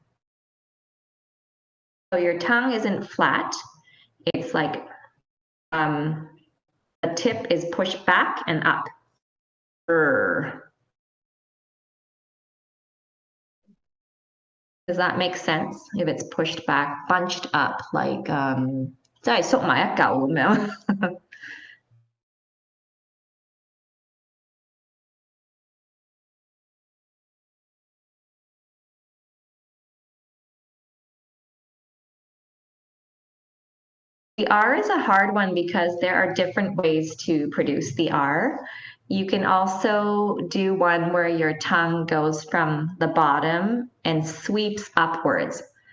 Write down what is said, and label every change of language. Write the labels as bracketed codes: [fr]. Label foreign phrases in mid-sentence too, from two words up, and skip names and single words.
[en] So your tongue isn't flat. It's like the tip is pushed back and up. Does that make sense? If it's pushed back, bunched up, like [yue] 即係縮埋一嚿咁樣。 [en] The R is a hard one because there are different ways to produce the R. You can also do one where your tongue goes from the bottom and sweeps upwards.